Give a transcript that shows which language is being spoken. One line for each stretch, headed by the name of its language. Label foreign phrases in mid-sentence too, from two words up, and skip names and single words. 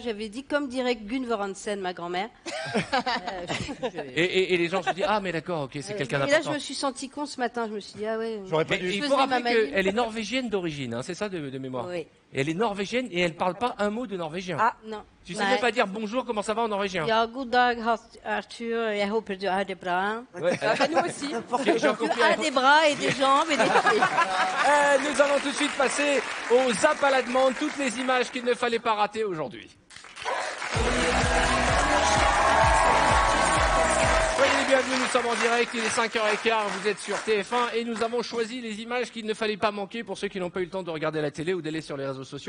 French: J'avais dit, comme dirait Gunvor Hansen, ma grand-mère. Et les gens se disent, ah, mais d'accord, ok, c'est quelqu'un d'important. Et là, je me suis senti con ce matin. Je me suis dit, ah ouais. J'aurais pas dû. Il faut rappeler qu'elle est norvégienne d'origine, hein, c'est ça de mémoire. Oui. Et elle est norvégienne et elle parle pas un mot de norvégien. Ah, non. Tu sais même pas dire bonjour, comment ça va en norvégien.
Norwegian: Ja, god dag, Arthur. Jeg håper du har det bra.
French: Nous aussi. Tu as des bras et des jambes et des pieds. Nous allons tout de suite passer au Zap à la demande, toutes les images qu'il ne fallait pas rater aujourd'hui. Soyez les bienvenus, nous sommes en direct, il est 5h15, vous êtes sur TF1 et nous avons choisi les images qu'il ne fallait pas manquer pour ceux qui n'ont pas eu le temps de regarder la télé ou d'aller sur les réseaux sociaux.